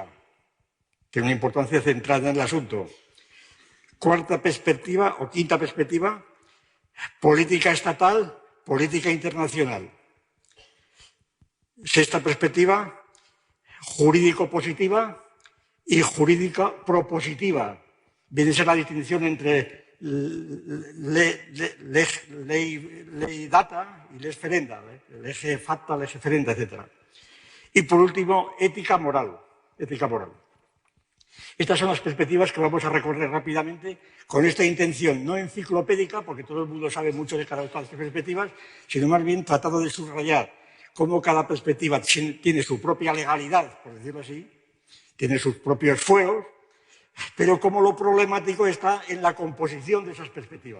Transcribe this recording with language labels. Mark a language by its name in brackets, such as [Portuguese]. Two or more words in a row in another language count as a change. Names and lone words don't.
[Spanish] Tiene una importancia central en el asunto. Cuarta perspectiva o quinta perspectiva, política estatal, política internacional. Sexta perspectiva, jurídico-positiva y jurídica-propositiva. Viene a ser la distinción entre ley data y [Latin] lex ferenda, lege facta, lex ferenda, [Spanish] etc. Y por último, ética moral. Ética moral. Estas son las perspectivas que vamos a recorrer rápidamente con esta intención no enciclopédica, porque todo el mundo sabe mucho de cada una de estas perspectivas, sino más bien tratando de subrayar cómo cada perspectiva tiene su propia legalidad, por decirlo así, tiene sus propios fueros, pero cómo lo problemático está en la composición de esas perspectivas.